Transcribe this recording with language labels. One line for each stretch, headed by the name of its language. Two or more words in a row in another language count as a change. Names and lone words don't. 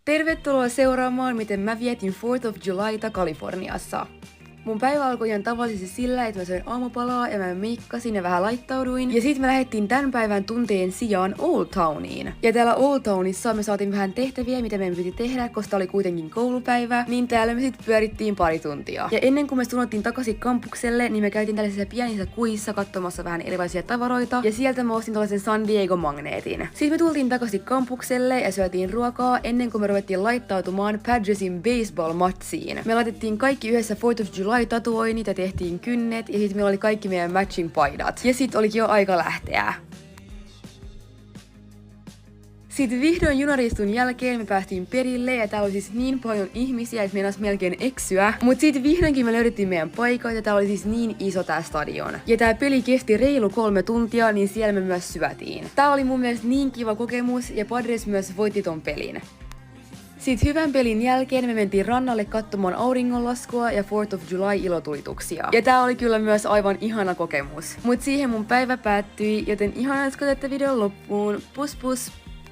Finnish: Tervetuloa seuraamaan, miten mä vietin 4th of Julyta Kaliforniassa. Mun päivä alkoi ihan tavallisesti sillä, että mä söin aamupalaa ja mä meikkasin ja vähän laittauduin. Ja sit me lähdettiin tän päivän tunteen sijaan Old Towniin. Ja täällä Old Townissa me saatiin vähän tehtäviä, mitä meidän piti tehdä, koska oli kuitenkin koulupäivä. Niin täällä me sit pyörittiin pari tuntia. Ja ennen kuin me suunnattiin takaisin kampukselle, niin me käytiin tällaisissa pienissä kuissa katsomassa vähän erilaisia tavaroita. Ja sieltä mä ostin tällaisen San Diego-magneetin. Sitten me tultiin takaisin kampukselle ja syötiin ruokaa ennen kuin me ruvettiin laittautumaan Padgersin baseball-matsiin. Me laitettiin kaikki yhdessä 4th of July tatuoinnit ja tehtiin kynnet ja sit meillä oli kaikki meidän matching paidat. Ja sit olikin jo aika lähteä. Sitten vihdoin junaristun jälkeen me päästiin perille ja täällä oli siis niin paljon ihmisiä, että meinas melkein eksyä. Mut sitten vihdoinkin me löydettiin meidän paikat ja tää oli siis niin iso tää stadion. Ja tää peli kesti reilu 3 tuntia, niin siellä me myös syötiin. Tää oli mun mielestä niin kiva kokemus ja Padres myös voitti ton pelin. Sitten hyvän pelin jälkeen me mentiin rannalle katsomaan auringonlaskua ja 4th of July ilotulituksia. Ja tää oli kyllä myös aivan ihana kokemus. Mut siihen mun päivä päättyi, joten ihanaa, että katsoitte videon loppuun. Pus pus!